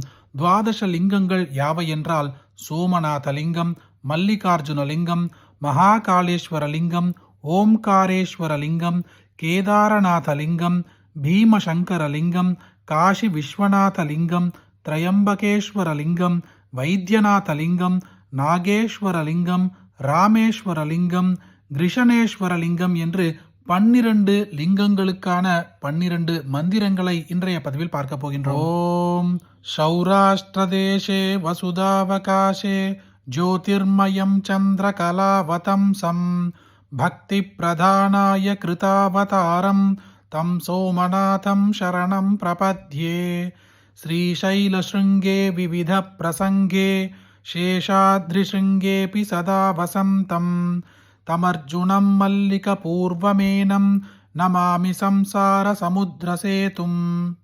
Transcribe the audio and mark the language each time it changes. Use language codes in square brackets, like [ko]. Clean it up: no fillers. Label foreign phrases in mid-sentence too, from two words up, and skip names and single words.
[ta] துவாதச லிங்கங்கள் யாவை என்றால் சோமநாத லிங்கம், மல்லிகார்ஜுன லிங்கம், மகாகாளேஸ்வர லிங்கம், ஓம்காரேஸ்வர லிங்கம், கேதாரநாத லிங்கம், பீமசங்கர லிங்கம், காஷி விஸ்வநாத லிங்கம், திரையம்பகேஸ்வர லிங்கம், வைத்தியநாத லிங்கம், நாகேஸ்வர லிங்கம், ராமேஸ்வர லிங்கம், கிருஷணேஸ்வர லிங்கம் என்று 12 லிங்கங்களுக்கான 12 மந்திரங்களை இன்றைய பதிவில் பார்க்க போகின்றோம். [sa] ॐ सौराष्ट्रदेशे वसुधावकाशे ज्योतिर्मयं चन्द्रकलावतंसं भक्तिप्रधानाय कृतावतारं तं सोमनाथं शरणं प्रपद्ये। श्रीशैलशृङ्गे विविधप्रसङ्गे शेषाद्रिशृङ्गेऽपि सदा वसन्तं तमर्जुनं मल्लिकपूर्वमेनं नमामि संसारसमुद्रसेतुम्।